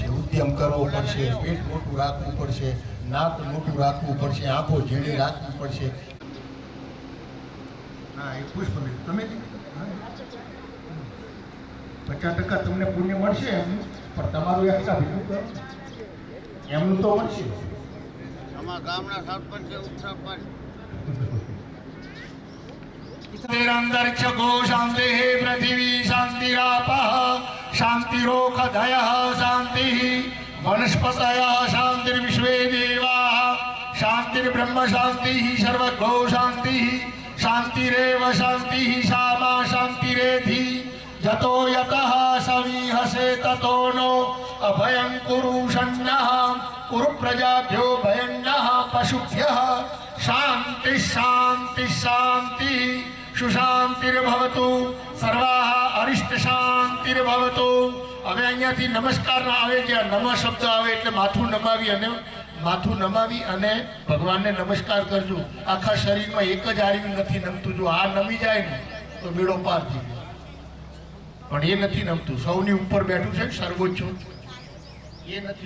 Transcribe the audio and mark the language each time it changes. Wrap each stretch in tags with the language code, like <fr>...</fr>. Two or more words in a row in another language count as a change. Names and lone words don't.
<gu>ઉદ્યમ કરવો પડશે, પેટ મોટું રાખવું પડશે, નાક મોટું રાખવું પડશે, આંખો ઝીણી રાખવી પડશે. હા, એ પુષ્પ તમે 50% તમને પુણ્ય મળશે એમનું, પણ તમારું એક્સ્ટ્રા ભેગું કરો એમનું તો મળશે. અમારા ગામના સરપંચ ઉપસરપંચ</gu> <sa>अंतरिक्ष गो शांति पृथ्वी शांतिरापः शांतिरोखधयः शांति वनस्पतयः शांतिर्विश्वे देवाः शांतिर्ब्रह्म शांतिः सर्वगो शांतिः शांतिरेव शांतिः सामा शांतिरेधि यतो यतः समीहसे ततो नो अभयं कुरु षण्णः कुरु प्रजाभ्यो भयन्नः पशुभ्यः शांति शांति शांति सुशांतिर्भवतु सर्वाः अरिष्ट शांतिर्भवतु.</sa> <gu>હવે અહીંયાથી નમસ્કાર આવે, જ્યાં નમઃ શબ્દ આવે એટલે માથું નમાવી અને ભગવાનને નમસ્કાર કરજો. આખા શરીરમાં એક જ આર્યું નથી નમતું. જો આ નમી જાય ને તો બેડો પાર થઈ જાય, પણ એ નથી નમતું. સૌની ઉપર બેઠું છે સર્વોચ્ચ, એ નથી નમતું.</gu>